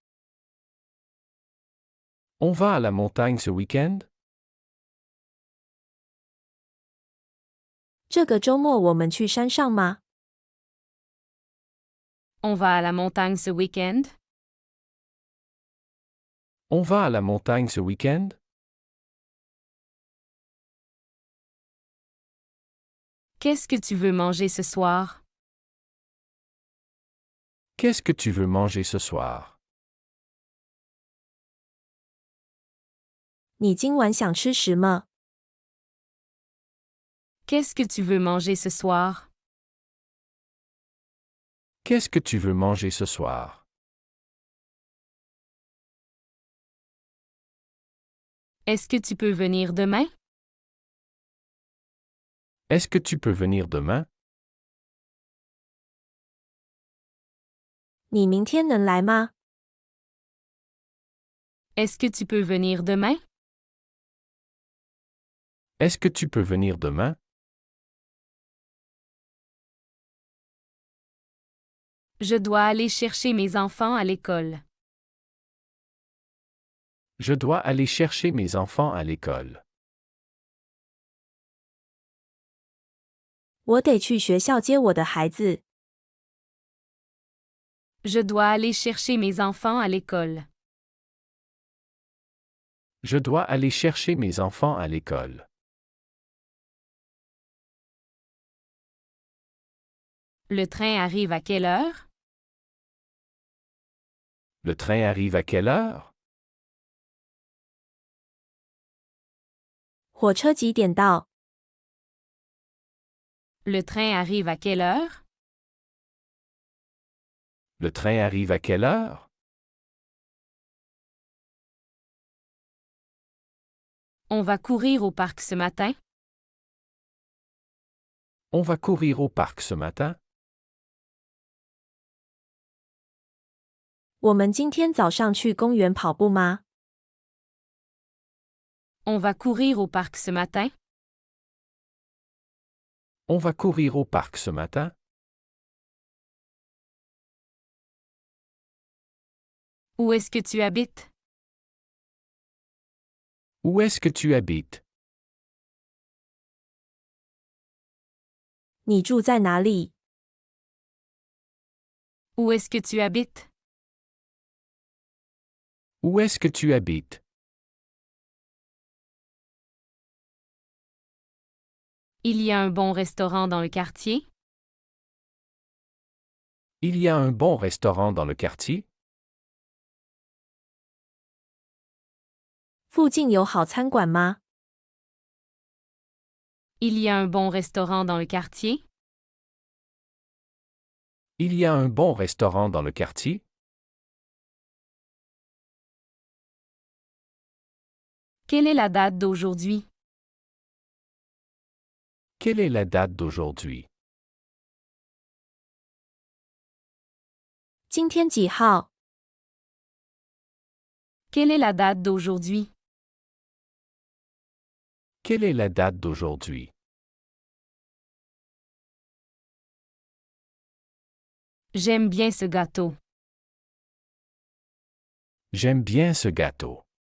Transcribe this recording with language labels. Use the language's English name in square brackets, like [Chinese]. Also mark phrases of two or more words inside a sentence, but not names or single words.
[French] On va à la montagne ce week-end? [Chinese] 这个周末我们去山上吗？ [French] On va à la montagne ce week-end? On va à la montagne ce week-end? Qu'est-ce que tu veux manger ce soir? Qu'est-ce que tu veux manger ce soir? [Chinese] 你今晚想吃什么？ [French] Qu'est-ce que tu veux manger ce soir? Qu'est-ce que tu veux manger ce soir? Est-ce que tu peux venir demain? Est-ce que tu peux venir demain? [Chinese] 你明天能来吗？ [French] Est-ce que tu peux venir demain? Est-ce que tu peux venir demain? Je dois aller chercher mes enfants à l'école. Je dois aller chercher mes enfants à l'école. [Chinese] 我得去学校接我的孩子。 [French] Je dois aller chercher mes enfants à l'école. Je dois aller chercher mes enfants à l'école. Le train arrive à quelle heure? Le train arrive à quelle heure? [Chinese] 火车几点到？ [French] Le train arrive à quelle heure? Le train arrive à quelle heure? On va courir au parc ce matin? On va courir au parc ce matin? [Chinese] 我们今天早上去公园跑步吗？ [French] On va courir au parc ce matin? On va courir au parc ce matin? Où est-ce que tu habites? Où est-ce que tu habites? [Chinese] 你住在哪里？ [French] Où est-ce que tu habites? Où est-ce que tu habites? Il y a un bon restaurant dans le quartier? Il y a un bon restaurant dans le quartier? [Chinese] 附近有好餐馆吗？ [French] Il y a un bon restaurant dans le quartier? Il y a un bon restaurant dans le quartier? Quelle est la date d'aujourd'hui? Quelle est la date d'aujourd'hui? [Chinese] 今天几号？ [French] Quelle est la date d'aujourd'hui? Quelle est la date d'aujourd'hui? J'aime bien ce gâteau. J'aime bien ce gâteau.